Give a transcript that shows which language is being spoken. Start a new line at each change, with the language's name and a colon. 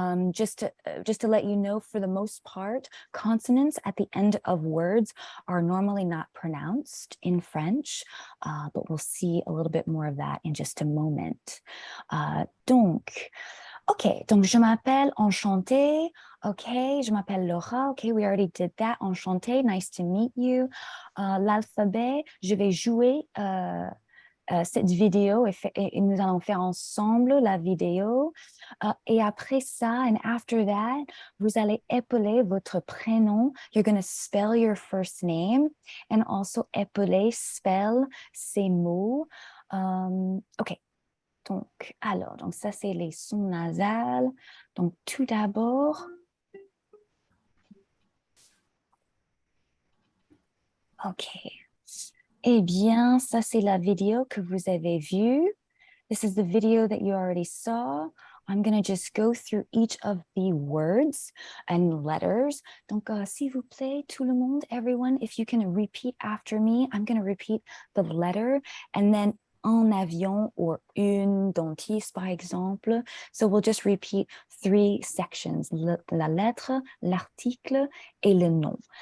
English: Just to let you know, for the most part, consonants at the end of words are normally not pronounced in French, but we'll see a little bit more of that in just a moment.
French: Donc, je m'appelle Enchantée. Okay, je m'appelle Laura.
English: Okay, we already did that. Enchantée, nice to meet you.
French: L'alphabet, je vais jouer cette vidéo et nous allons faire ensemble la vidéo. Et après ça,
English: and after that,
French: vous allez épeler votre prénom.
English: You're going to spell your first name and also épeler, spell
French: ces mots.
English: OK.
French: Donc, ça, c'est les sons nasales. Donc, tout d'abord, OK. Eh bien, ça, c'est la vidéo que vous avez vue.
English: This is the video that you already saw. I'm going to just go through each of the words and letters.
French: Donc, s'il vous plaît, tout le monde,
English: everyone, if you can repeat after me, I'm going to repeat the letter and then
French: un avion or une dentiste, par exemple.
English: So we'll just repeat 3 sections,
French: la lettre, l'article et le nom.